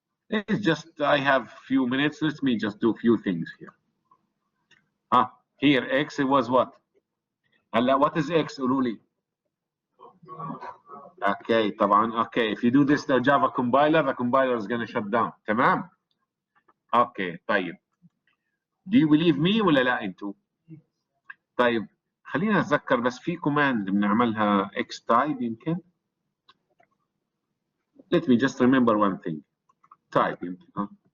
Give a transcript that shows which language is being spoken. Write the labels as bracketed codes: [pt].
[en] It's just I have few minutes. Let me just do a few things here. Here X it was what? هلا what is X [ar] قولوا لي. [en] Okay طبعا. Okay, if you do this the Java compiler, the compiler is gonna shut down. [ar] تمام. Okay طيب. [en] Do you believe me [ar] ولا لا انتوا؟ طيب خلينا نتذكر بس في كوماند بنعملها X type يمكن. [en] Let me just remember one thing. Type يمكن.